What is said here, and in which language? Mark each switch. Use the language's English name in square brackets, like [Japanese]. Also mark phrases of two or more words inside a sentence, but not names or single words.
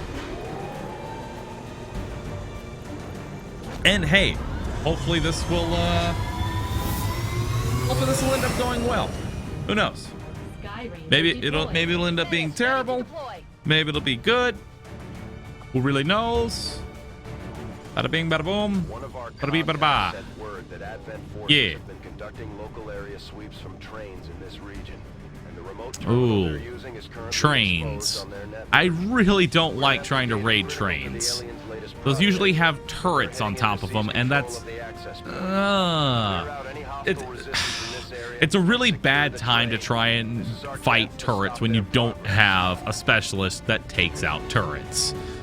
[English] And hey, hopefully this will end up going well. Who knows? Maybe it'll end up being terrible. Maybe it'll be good. Who really knows? Bada bing, bada boom. Bada bee, bada ba. Yeah. Conducting local area sweeps from trains in this region. And the remote ooh, trains. I really don't like trying to raid trains. Those usually have turrets on top of them, and that's it's a really bad time to try and fight turrets when you don't have a specialist that takes out turrets.